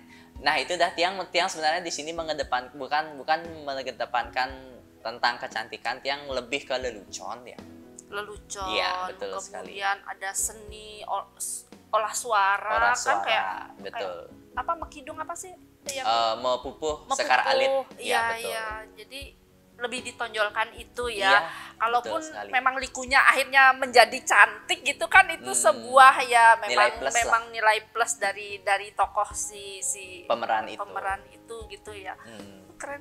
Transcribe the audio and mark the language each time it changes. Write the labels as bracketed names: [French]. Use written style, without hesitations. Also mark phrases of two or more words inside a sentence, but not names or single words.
[Indonesian] Nah itu dah Tiang sebenarnya di sini bukan mengedepankan tentang kecantikan, Tiang lebih ke lelucon ya. Lelucon. Iya, betul sekali. Kemudian ada seni olah suara kan kayak betul. Kayak, apa mekidung apa sih yang mepupuh sekar alit. Iya, betul. Iya. Jadi lebih ditonjolkan itu ya. Iya, kalaupun memang likunya akhirnya menjadi cantik gitu kan, itu sebuah ya memang nilai plus dari tokoh si pemeran itu gitu ya. Keren.